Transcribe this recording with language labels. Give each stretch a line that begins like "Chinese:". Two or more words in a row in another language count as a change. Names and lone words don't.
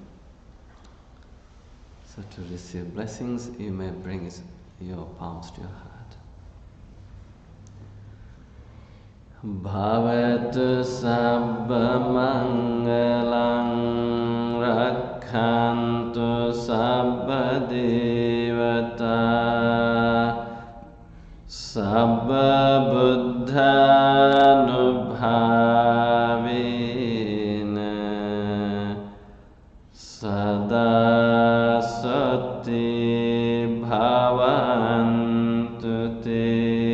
English: So to receive blessings, you may bring your palms to your heart.
Pali: Bhavatu sabba mangalang rakhantu sabba devata sabba buddhanubhavena sada sati bhavantu te